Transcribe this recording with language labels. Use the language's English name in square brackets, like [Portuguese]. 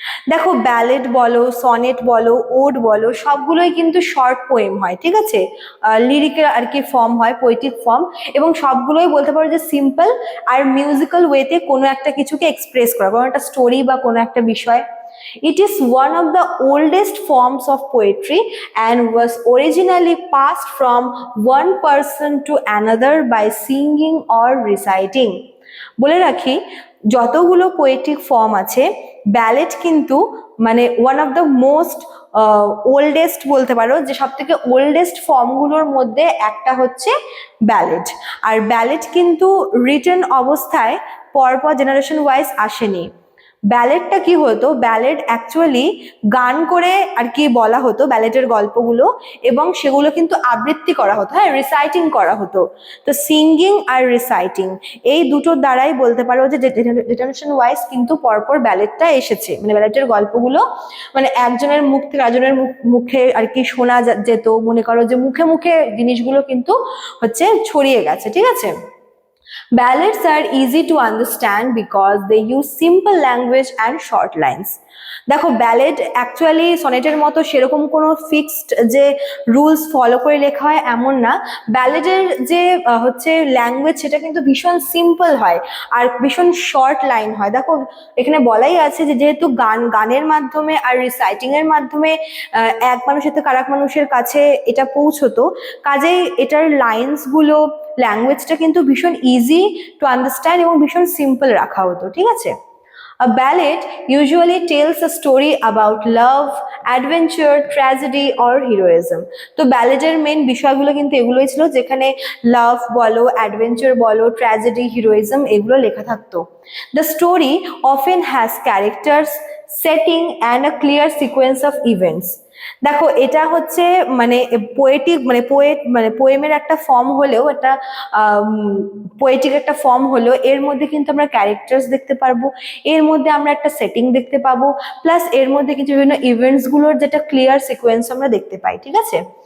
[Bangla] দেখো, ব্যালেড বলো, সনেট বলো, ওড বলো, সবগুলোই কিন্তু শর্ট পোয়েম হয়, ঠিক আছে। লিরিকের আর কি ফর্ম হয়, পোয়েটিক ফর্ম, এবং সবগুলোই বলতে পারো যে সিম্পল আর মিউজিক্যাল ওয়েতে কোনো একটা কিছুকে এক্সপ্রেস করা, কোনো একটা স্টোরি বা কোনো একটা বিষয়। [English] It is one of the oldest forms of poetry and was originally passed from one person to another by singing or reciting. [Bangla] বলে রাখি, যতগুলো পোয়েটিক ফর্ম আছে, ব্যালেড কিন্তু মানে [English] one of the most oldest [Bangla] বলতে পারো, যে সব থেকে ওল্ডেস্ট ফর্মগুলোর মধ্যে একটা হচ্ছে ব্যালেড। আর ব্যালেড কিন্তু রিটেন অবস্থায় পরপর জেনারেশন ওয়াইজ আসেনি। ব্যালেডটা কি হতো, ব্যালেড অ্যাকচুয়ালি গান করে আর কি বলা হতো ব্যালেডের গল্পগুলো, এবং সেগুলো কিন্তু আবৃত্তি করা হতো, হ্যাঁ, রিসাইটিং করা হতো। তো সিঙ্গিং আর রিসাইটিং এই দুটোর দ্বারাই বলতে পারো যে জেনারেশন ওয়াইজ কিন্তু পরপর ব্যালেডটা এসেছে। মানে ব্যালেডের গল্পগুলো মানে একজনের মুখ থেকে আরেকজনের মুখে আর কি শোনা যেত, মনে করো যে মুখে মুখে জিনিসগুলো কিন্তু হচ্ছে ছড়িয়ে গেছে, ঠিক আছে। [English] Ballads are easy to understand because they use simple language and short lines. [Bangla] দেখো, ব্যালেড অ্যাকচুয়ালি সনেটের মতো সেরকম কোনো ফিক্সড যে রুলস ফলো করে লেখা হয় এমন না। ব্যালেডের যে হচ্ছে ল্যাঙ্গুয়েজ, সেটা কিন্তু ভীষণ সিম্পল হয় আর ভীষণ শর্ট লাইন হয়। দেখো, এখানে বলাই আছে যে যেহেতু গানের মাধ্যমে আর রিসাইটিং এর মাধ্যমে এক মানুষের থেকে আরেক মানুষের কাছে এটা পৌঁছতো, কাজেই এটার লাইন্সগুলো, ল্যাঙ্গুয়েজটা কিন্তু ভীষণ ইজি টু আন্ডারস্ট্যান্ড এবং ভীষণ সিম্পল রাখা হতো, ঠিক আছে। [English] A ballad usually tells a story about love, adventure, tragedy or heroism. [Bangla] তো ব্যালেডের মেন বিষয়গুলো কিন্তু এগুলোই ছিল, যেখানে লাভ বলো, অ্যাডভেঞ্চার বলো, ট্র্যাজেডি, হিরোইজম এগুলো লেখা থাকতো। [English] The story often has characters, setting and a clear sequence of events. [Bangla] দেখো, এটা হচ্ছে মানে পোয়েটিক মানে পোয়েমের একটা ফর্ম হলেও, একটা পোয়েটিক একটা ফর্ম হলেও এর মধ্যে কিন্তু আমরা ক্যারেক্টার্স দেখতে পারবো, এর মধ্যে আমরা একটা সেটিং দেখতে পাবো, প্লাস এর মধ্যে কিছু বিভিন্ন ইভেন্টসগুলোর যেটা ক্লিয়ার সিকোয়েন্স আমরা দেখতে পাই, ঠিক আছে।